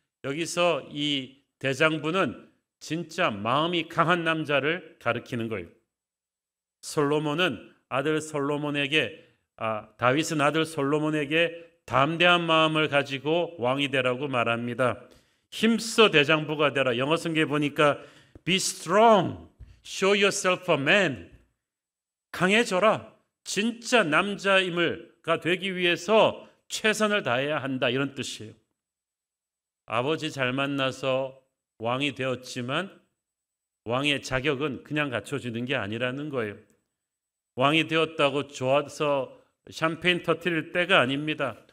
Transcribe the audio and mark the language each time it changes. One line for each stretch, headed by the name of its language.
Korean: 여기서 이 대장부는 진짜 마음이 강한 남자를 가리키는 거예요. 솔로몬은 아들 솔로몬에게 다윗은 아들 솔로몬에게 담대한 마음을 가지고 왕이 되라고 말합니다. 힘써 대장부가 되라. 영어 성경에 보니까
English: be strong, show yourself a man.
Korean: 강해져라. 진짜 남자임을가 되기 위해서 최선을 다해야 한다, 이런 뜻이에요. 아버지 잘 만나서 왕이 되었지만 왕의 자격은 그냥 갖춰지는 게 아니라는 거예요. 왕이 되었다고 좋아서 샴페인 터뜨릴 때가 아닙니다.